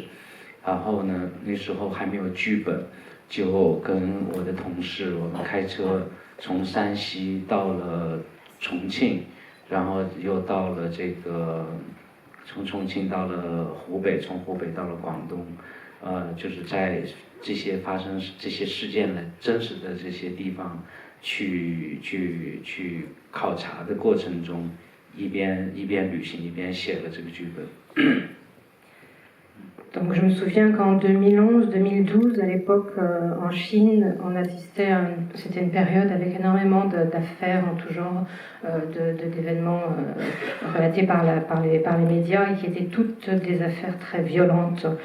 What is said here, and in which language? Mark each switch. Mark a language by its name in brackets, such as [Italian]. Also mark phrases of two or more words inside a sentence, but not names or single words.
[Chinese] 然后呢，那时候还没有剧本，就跟我的同事，我们开车从山西到了重庆，然后又到了从重庆到了湖北，从湖北到了广东，就是在这些发生这些事件的真实的这些地方去考察的过程中，一边旅行一边写了这个剧本。 [French] Donc je me souviens qu'en 2011-2012, à l'époque en Chine, on assistait c'était une période avec énormément d'affaires en tout genre, d'événements relatés par les médias et qui étaient toutes des affaires très violentes.